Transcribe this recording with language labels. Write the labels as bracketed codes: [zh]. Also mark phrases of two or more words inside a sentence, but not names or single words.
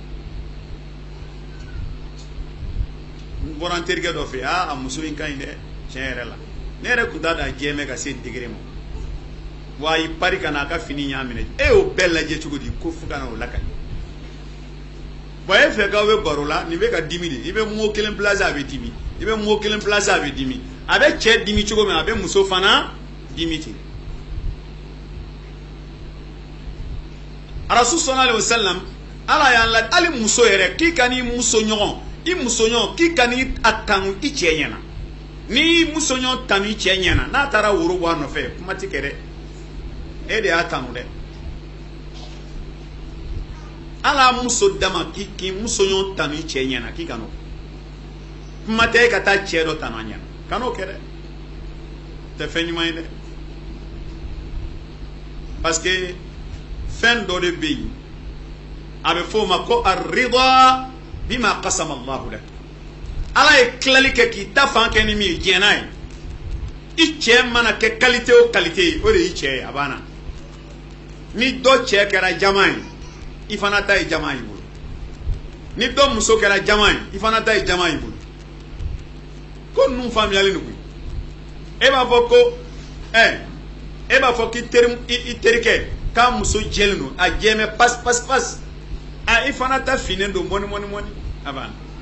[bm] n bɔra n terikɛ dɔ fɛ a muso in ka ɲi dɛ tiɲɛ yɛrɛ la ne yɛrɛ tun t'a da jɛmɛ ka se degré ma wa a y'i pari ka na a ka fini ɲ'a minɛ e y'o bɛɛ lajɛ cogo di ko fo ka na o lakali bon e fɛ k'aw bɛ baro la nin bɛ ka dimi de i bɛ mot kelen placer a bɛ dimi i bɛ mot kelen placer a bɛ dimi a bɛ cɛ dimi cogo min a bɛ muso fana dimi ten [ar] رسول صلى الله عليه وسلم [bm] ala y'an la hali muso yɛrɛ k'i ka n'i muso ɲɔgɔn k'i ka n'i a tanu i cɛ ɲɛna n'i muso ɲɔgɔn tanu i cɛ ɲɛna n'a taara woro bɔ a nɔfɛ kuma tɛ kɛ dɛ e de y'a tanu dɛ ala muso dama k'i muso ɲɔgɔn tanu i cɛ ɲɛna k'i ka n'o kuma tɛ e ka taa cɛ dɔ tanu a ɲɛna ka n'o kɛ dɛ tɛ fɛn ɲuman ye dɛ [fr] parce que [bm] fɛn dɔ de bɛ yen a bɛ fɔ o ma ko [ar] الرضا بما قسم الله [bm] lak ala ye tilali kɛ k'i ta fan kɛ ni min ye diɲɛ n'a ye i cɛ mana kɛ qualité o qualité ye o de y'i cɛ ye a banna ni dɔ cɛ kɛra jama ye i fana ta ye jama y'i bolo ni dɔ muso kɛra jama ye i fana ta ye jama y'i bolo ko ninnu faamuyalen don koyi e b'a fɔ ko e b'a fɔ k'i terikɛ k'a muso jɛlen don a jɛmɛ pas i fana ta finnen don mɔni a banna